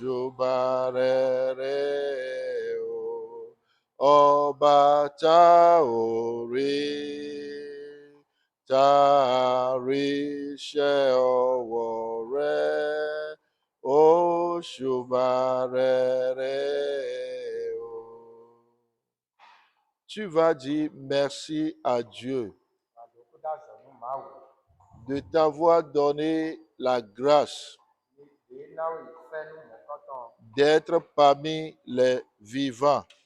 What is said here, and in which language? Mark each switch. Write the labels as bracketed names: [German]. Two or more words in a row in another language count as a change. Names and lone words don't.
[Yoruba] shubarere ọba tá ò rí tá a rí iṣẹ́ ọwọ́ rẹ̀ o shubarere [French] Tu vas dire merci à Dieu de t'avoir donné la grâce d'être parmi les vivants.